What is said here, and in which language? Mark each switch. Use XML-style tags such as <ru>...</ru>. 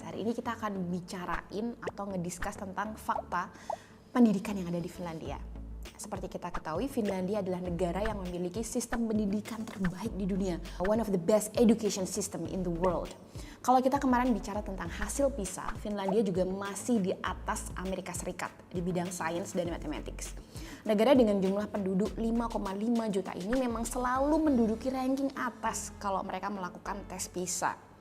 <id>Hari ini kita akan bicarain atau ngediscuss tentang fakta pendidikan yang ada di Finlandia. Seperti kita ketahui, Finlandia adalah negara yang memiliki sistem pendidikan terbaik di dunia.</id> <en>One of the best education system in the world.</en> <id>Kalau kita kemarin bicara tentang hasil PISA, Finlandia juga masih di atas Amerika Serikat di bidang sains dan mathematics. Negara dengan jumlah penduduk 5,5 juta ini memang selalu menduduki ranking atas kalau mereka melakukan tes PISA.</id>